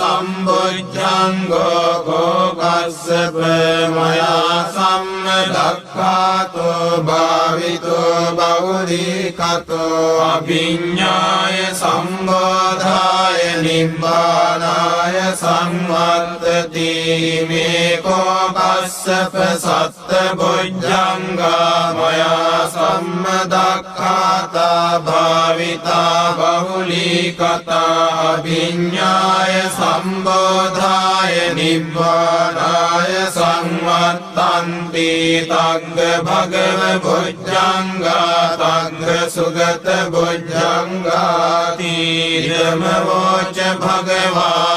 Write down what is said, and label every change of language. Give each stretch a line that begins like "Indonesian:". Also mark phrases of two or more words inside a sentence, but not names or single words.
Pali: සම්බොජ්ජංගෝ කෝ කස්සප මයා සම්මදක්ඛාතෝ භාවිතෝ බහුලීකතෝ අභිඤ්ඤාය සම්බෝධාය නිබ්බානාය සංවත්තති මේ කෝ කස්සප සත්ත බොජ්ජංගා මයා සම්මදක්ඛාතෝ දක්ඛාතා භාවිතා බහුලීකතා අභිඤ්ඤාය සම්බෝධාය නිබ්බානාය සංවත්තන්ති තග්ග භගව බොජ්ජංගා තග්ග සුගත බොජ්ජංගාති ධම්මෝච භගවා